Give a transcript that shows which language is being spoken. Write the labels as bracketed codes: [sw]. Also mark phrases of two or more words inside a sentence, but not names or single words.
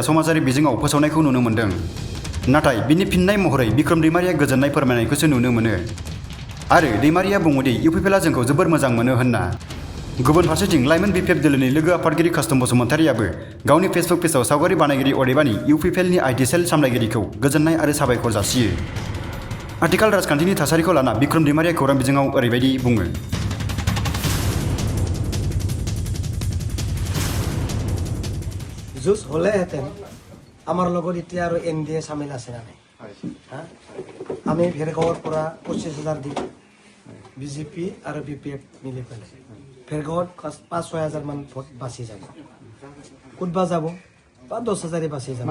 [brx] समाजारि बिजोङाव फोसावनायखौ नुनो मोन्दों नाथाय बिनि फिननाय महरै बिक्रम दैमारिया गोजोननाय फोरमायनायखौसो नुनो मोनो आरो दैमारिया बुङोदि इउपिपिएलआ जोंखौ जोबोर मोजां मोनो होनना गुबुन फारसेथिं लाइमोन बिपिएफ दोलोनि लोगो आफादगिरि कास्टम बसुमतारियाबो गावनि फेसबुक पेजआव सावगारि बानायगिरि अदेबानि इउपिपिएलनि आइटि सेल सामलायगिरिखौ गोजोननाय आरो साबायखर जासियो आथिखाल राजखान्थिनि थासारिखौ लाना बिक्रम दैमारिया खौरां बिजोङाव ओरैबायदि बुङो [as] জুজ হ'লেহেঁতেন আমাৰ লগত এতিয়া আৰু NDA চামিল আছে না নাই আমি ভেৰগাঁৱৰ পৰা 25,000 দি বিজেপি আৰু বিপিএফ মিলি পেলাই ভেৰগাঁৱত 5-6 মান ভোট বাচি যাব ক'তবা যাব বা 10,000 বাচি যাব